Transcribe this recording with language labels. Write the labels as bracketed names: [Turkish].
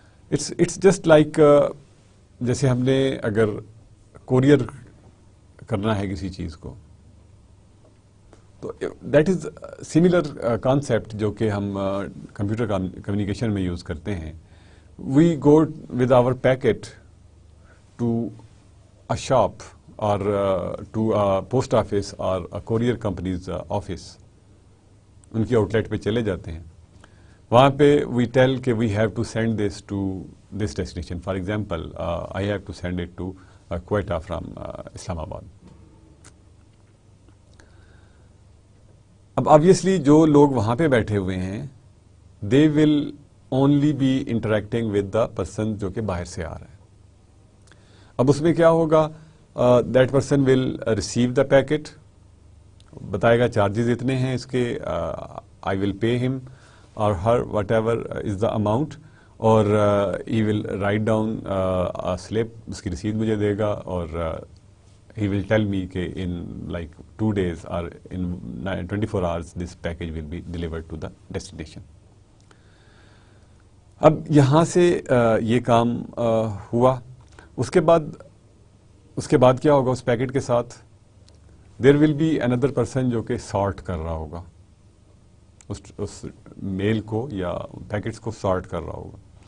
[English] it's just like [Urdu] جیسے ہم نے اگر کوریئر کرنا ہے کسی چیز کو, تو [English] that is similar concept [Urdu] جو کہ ہم کمپیوٹر کمیونیکیشن میں یوز کرتے ہیں. [English] We go with our packet to a shop or to a post office or a courier company's office. [Urdu] ان کی آؤٹ لیٹ پہ چلے جاتے ہیں, وہاں پہ [English] we tell [Urdu] کہ [English] we have to send this to this destination. For example, I have to send it to Quetta from Islamabad. [Urdu] اب obviously جو لوگ وہاں پہ بیٹھے ہوئے ہیں [English] they will only be interacting with the person [Urdu] جو کہ باہر سے آ رہا ہے. اب اس میں کیا ہوگا, [English] that person will receive the packet, [Urdu] بتائے گا چارجز اتنے ہیں اس کے, [English] I will pay him or her whatever is the amount, اور he will write down a slip, [Urdu] اس کی رسید مجھے دے گا, [English] اور he will tell me کہ in like 2 days or in 24 hours this package will be delivered to the destination. [Urdu] اب یہاں سے یہ کام ہوا, اس کے بعد کیا ہوگا اس پیکٹ کے ساتھ, [English] there will be اندر person [Urdu] جو کہ سارٹ کر رہا ہوگا اس میل کو یا پیکٹس کو سارٹ کر رہا ہوگا.